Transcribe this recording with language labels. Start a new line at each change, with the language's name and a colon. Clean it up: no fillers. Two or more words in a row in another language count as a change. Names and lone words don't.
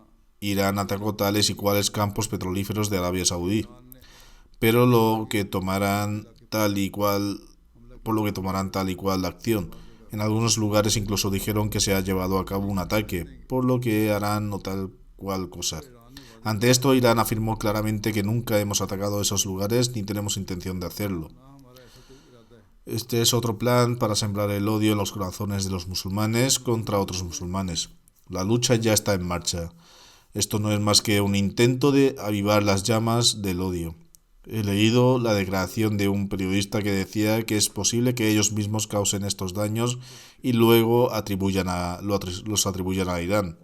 Spanish: Irán atacó tales y cuales campos petrolíferos de Arabia Saudí, pero por lo que tomarán tal y cual la acción. En algunos lugares incluso dijeron que se ha llevado a cabo un ataque, por lo que harán o tal cual cosa. Ante esto, Irán afirmó claramente que nunca hemos atacado esos lugares ni tenemos intención de hacerlo.
Urdu: نہ ہمارا ایسا کوئی ارادہ ہے
Spanish: Este es otro plan para sembrar el odio en los corazones de los musulmanes contra otros musulmanes. La lucha ya está en marcha. Esto no es más que un intento de avivar las llamas del odio. He leído la declaración de un periodista que decía que es posible que ellos mismos causen estos daños y luego los atribuyan a Irán.